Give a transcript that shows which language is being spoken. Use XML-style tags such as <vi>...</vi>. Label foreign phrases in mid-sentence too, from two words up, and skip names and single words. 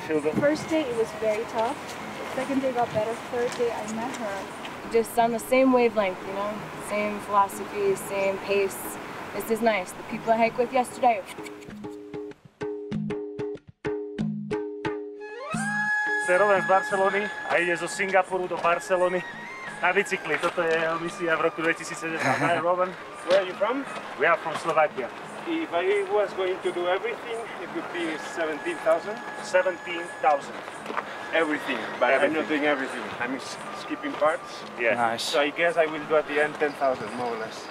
<en>First day it was very tough. Second day got better. Third day I met her. Just on the same wavelength, you know, same philosophy, same pace. This is nice. The people I hiked with yesterday.</en> <sk>To je Rowan z Barcelony a ide zo Singapuru do Barcelony na bicykli. Toto je jeho misia v roku 2017.</sk> <en>Hi Rowan. Where are you from? We are from Slovakia. If I was going to do everything, it would be 17,000. 17,000. Everything, but everything. I'm not doing everything. I'm skipping parts. Yeah. Nice. So I guess I will do at the end 10,000 more or less.</en>